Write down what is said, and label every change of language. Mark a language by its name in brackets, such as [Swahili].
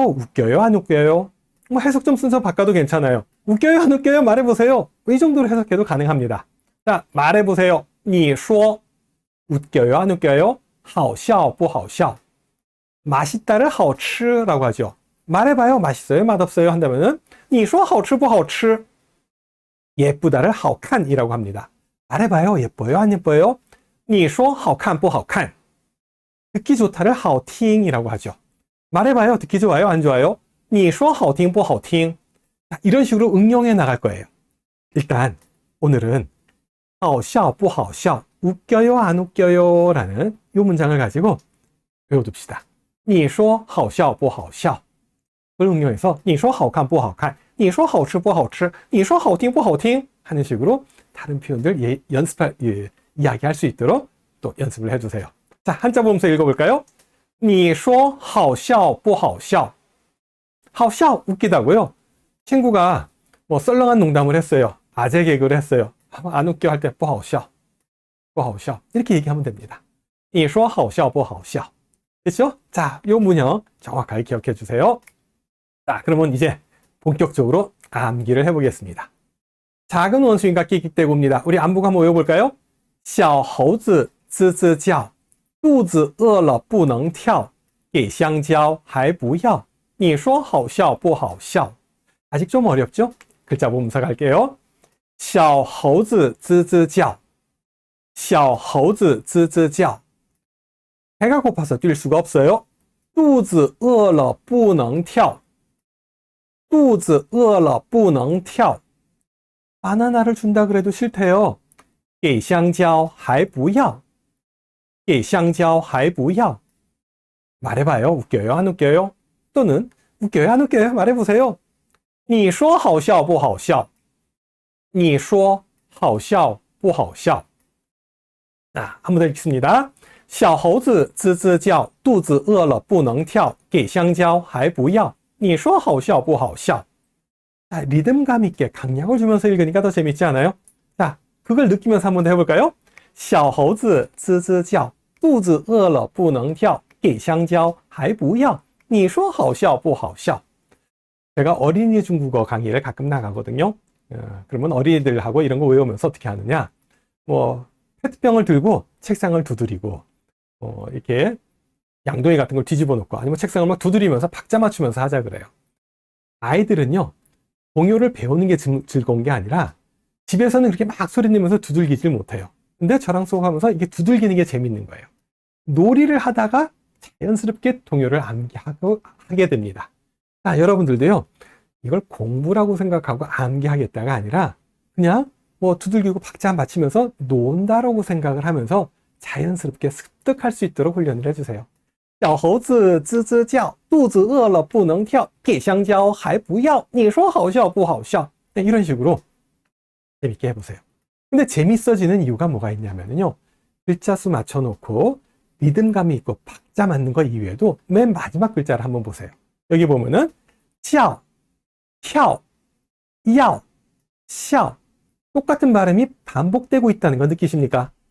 [Korean] 웃겨요, 안 웃겨요? 뭐 해석 좀 순서 바꿔도 괜찮아요. 웃겨요, 안 웃겨요? 말해보세요. 이 정도로 해석해도 가능합니다. 자, 말해보세요. [Chinese] 你说 [Korean] 웃겨요, 안 웃겨요? [Chinese] 好笑不好笑? [Korean] 맛있다를 好吃라고 하죠. 말해봐요. 맛있어요, 맛없어요? 한다면은 [Chinese] 你说好吃不好吃? [Korean] 예쁘다를 好看이라고 합니다. 말해봐요. 예뻐요, 안 예뻐요? [Chinese] 你说好看不好看? [Korean] 듣기 좋다를 好听이라고 하죠. 말해봐요. 듣기 좋아요, 안 좋아요? [Chinese] 你说好听不好听? [Korean] 이런 식으로 응용해 나갈 거예요. 일단 오늘은 [Chinese] 好笑不好笑, [Korean] 웃겨요, 안 웃겨요? 라는 이 문장을 가지고 외워둡시다. [Chinese] 你说好笑不好笑? [Korean] 그걸 응용해서 你说好看不好看? [Chinese] 你说好吃不好吃?你说好听不好听? [Korean] 하는 식으로 다른 표현들 이야기할 수 있도록 또 연습을 해주세요. 자, 한자 보면서 읽어볼까요? [Chinese] 你说好笑不好笑? [Korean] 好笑, 웃기다고요? 친구가 뭐 썰렁한 농담을 했어요. 아재 개그를 했어요. 안 웃겨 할 때 [Chinese] 不好笑, 不好笑 [Korean] 이렇게 얘기하면 됩니다. [Chinese] 你说好笑不好笑. [Korean] 됐죠? 자, 요 문형 정확하게 기억해 주세요. 자, 그러면 이제 본격적으로 암기를 해보겠습니다. 작은 원수인과 끽끽대고입니다. 우리 안보고 한번 외워볼까요? [Chinese] 小猴子吱吱叫肚子饿了不能跳给香蕉还不要你说好笑不好笑 [Korean] 아직 좀 어렵죠? 글자 보면서 갈게요. [Chinese] 小猴子吱吱叫小猴子吱吱叫 [Korean] 배가 고파서 뛸 수가 없어요. [Chinese] 肚子饿了不能跳肚子饿了不能跳 [Korean] 바나나를 준다 그래도 싫대요. [Chinese] 给香蕉还不要给香蕉还不要 [Korean] 말해봐요. 웃겨요? 안 웃겨요? 또는 웃겨요? 안 웃겨요? 말해보세요. [Chinese] 你说好笑不好笑你说好笑不好笑 [Korean] 자, 한 번 더 읽겠습니다. [Chinese] 小猴子吱吱叫肚子饿了不能跳给香蕉还不要你说好笑不好笑 [Korean] 자, 리듬감 있게 강약을 주면서 읽으니까 더 재밌지 않아요? 자, 그걸 느끼면서 한번 더 해볼까요? [Chinese] 小猴子吱吱叫肚子饿了不能跳给香蕉还不要你说好笑不好笑 [Korean] 제가 어린이 중국어 강의를 가끔 나가거든요. 그러면 어린이들하고 이런 거 외우면서 어떻게 하느냐? 뭐 페트병을 들고 책상을 두드리고 이렇게 양동이 같은 걸 뒤집어 놓고 아니면 책상을 막 두드리면서 박자 맞추면서 하자 그래요. 아이들은요. 동요를 배우는 게 즐거운 게 아니라 집에서는 그렇게 막 소리 내면서 두들기질 못해요. 근데 저랑 수업 하면서 이게 두들기는 게 재밌는 거예요. 놀이를 하다가 자연스럽게 동요를 암기하게 됩니다. 자, 여러분들도요, 이걸 공부라고 생각하고 암기하겠다가 아니라 그냥 뭐 두들기고 박자 맞추면서 논다라고 생각을 하면서 자연스럽게 습득할 수 있도록 훈련을 해주세요. [Chinese] 小猴子吱吱叫肚子饿了不能跳给香蕉还不要你说好笑不好笑 [Korean] 네, 이런 식으로 재밌게 해보세요. 근데 재밌어지는 이유가 뭐가 있냐면요. 글자 수 맞춰놓고 리듬감이 있고 박자 맞는 거 이외에도 맨 마지막 글자를 한번 보세요. 여기 보면은 叫, 跳, 要, 笑 똑같은 발음이 반복되고 있다는 거 느끼십니까?